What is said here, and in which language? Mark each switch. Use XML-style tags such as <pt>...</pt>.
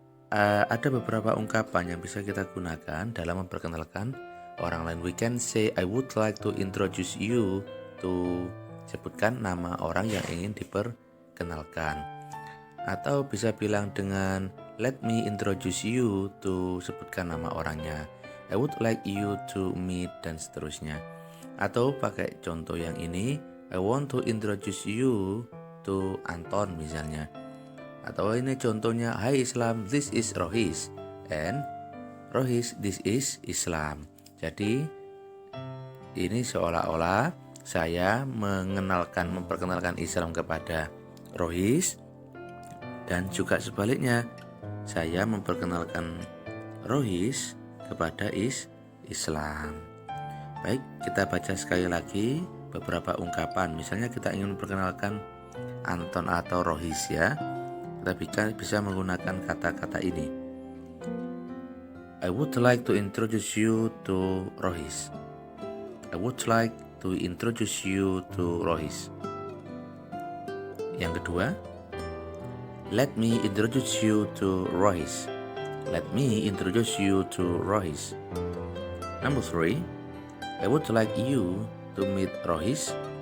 <id>Ada beberapa ungkapan yang bisa kita gunakan dalam memperkenalkan orang lain.</id> <en>We can say, I would like to introduce you to,</en> <id>sebutkan nama orang yang ingin diperkenalkan. Atau bisa bilang dengan</id> <en>let me introduce you to,</en> <id>sebutkan nama orangnya.</id> <en>I would like you to meet,</en> <id>dan seterusnya. Atau pakai contoh yang ini,</id> <en>I want to introduce you to Anton</en> <id>misalnya. Atau ini contohnya,</id> <en>Hai Islam, this is Rohis, and Rohis, this is Islam.</en> <id>Jadi ini seolah-olah saya memperkenalkan Islam kepada Rohis, dan juga sebaliknya saya memperkenalkan Rohis kepada Islam. Baik, kita baca sekali lagi beberapa ungkapan. Misalnya kita ingin memperkenalkan Anton atau Rohis ya. Kita bisa menggunakan kata-kata ini.</id> <en>I would like to introduce you to Rohis. I would like to introduce you to Rohis.</en> <id>Yang kedua,</id> <en>let me introduce you to Rohis. Let me introduce you to Rohis. Number 3, I would like you to meet Rohis.</en>